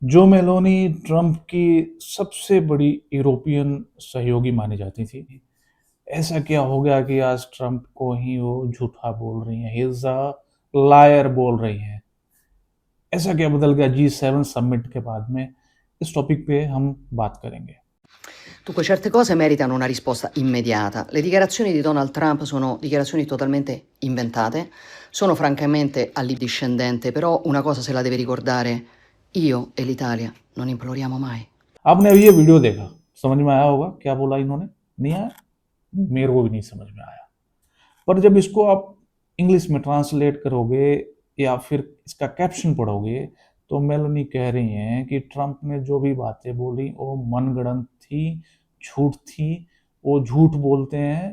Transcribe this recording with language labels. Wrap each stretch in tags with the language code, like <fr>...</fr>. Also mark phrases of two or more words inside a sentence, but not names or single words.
<hi>जो मेलोनी ट्रंप की सबसे बड़ी यूरोपियन सहयोगी मानी जाती थी, ऐसा क्या हो गया कि आज ट्रंप को ही वो झूठा बोल रही हैं,</hi> <en>he is a liar</en> <hi>बोल रही हैं। ऐसा क्या बदल गया G7 समिट के बाद में? इस टॉपिक पे हम बात करेंगे।</hi> <it>Dunque, certe cose meritano una risposta immediata. Le dichiarazioni di Donald Trump sono dichiarazioni totalmente inventate, sono francamente allibiscendente, però una cosa se la deve ricordare, io e l'Italia non imploriamo mai.</it> <hi>आपने अभी ये वीडियो देखा, समझ में आया होगा क्या बोला इन्होंने? नहीं आया? मेरे को भी नहीं समझ में आया। पर जब इसको आप इंग्लिश में ट्रांसलेट करोगे या फिर इसका कैप्शन पढ़ोगे तो मेलोनी कह रही हैं कि ट्रंप ने जो भी बातें बोली वो मनगढ़ंत थी, झूठ थी, वो झूठ बोलते हैं।</hi>